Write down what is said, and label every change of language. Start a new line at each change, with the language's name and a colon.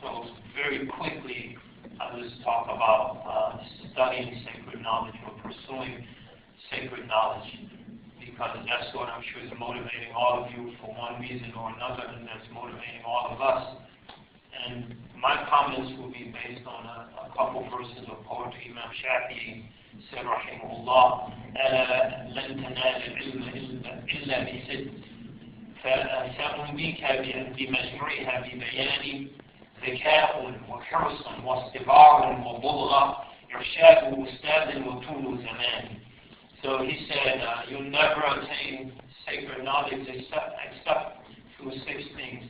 English: So very quickly, I'll just talk about studying sacred knowledge or pursuing sacred knowledge, because that's what I'm sure is motivating all of you for one reason or another, and that's motivating all of us. And my comments will be based on a couple verses of poetry. Imam Shafi'i said, rahimahullah,
Arabic: لن تنال العلم إلا بست فسأنبيك بمجموعها ببيان ذكاء وحرص واستبار وبلغة إرشاد أستاذ وطول زمان.
English: So he said, you'll never attain sacred knowledge except through 6 things.